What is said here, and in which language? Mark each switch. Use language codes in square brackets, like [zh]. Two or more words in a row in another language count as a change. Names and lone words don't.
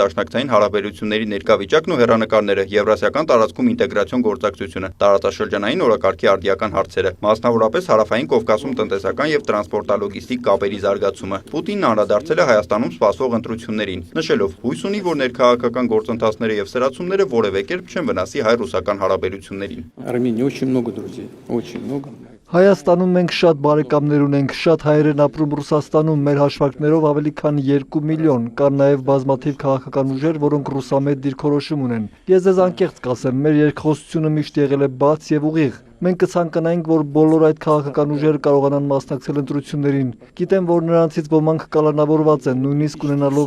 [hy] դաշնակցային հարաբերությունների ներկա վիճակն ու հեռանկարները, Եվրասիական տարածքում ինտեգրացիոն գործակցությունը, տարածաշրջանային օրակարգի արդիական հարցերը, մասնավորապես Հարավային Կովկասում տնտեսական եւ տրանսպորտալոգիստիկ կապերի զարգացումը։ Պուտինն անդրադարձել է Հայաստանում սպասվող ընտրություններին, նշելով հույս ունի, որ ներքաղաքական գործընթացները եւ սրացումները որևէ կերպ չեն վնասի հայ-ռուսական հարաբերություններին։ [ru] Армении очень много друзей, очень много. [hy] Հայաստանում մենք շատ բարեկամներ ունենք, շատ հայեր են ապրում Ռուսաստանում, մեր հաշվարկներով ավելի քան 2 միլիոն, կան նաև բազմաթիվ քաղաքական ուժեր, որոնք ռուսամետ դիրքորոշում ունեն։ Ես ձեզ անկեղծ կասեմ, մեր երկխոսությունը միշտ եղել է բաց եւ ուղիղ։ Մենք կցանկանայինք, որ բոլոր այդ քաղաքական ուժերը կարողանան մասնակցել ընտրություններին։ Գիտեմ, որ նրանցից ոմանք կալանավորված են, նույնիսկ ունենալով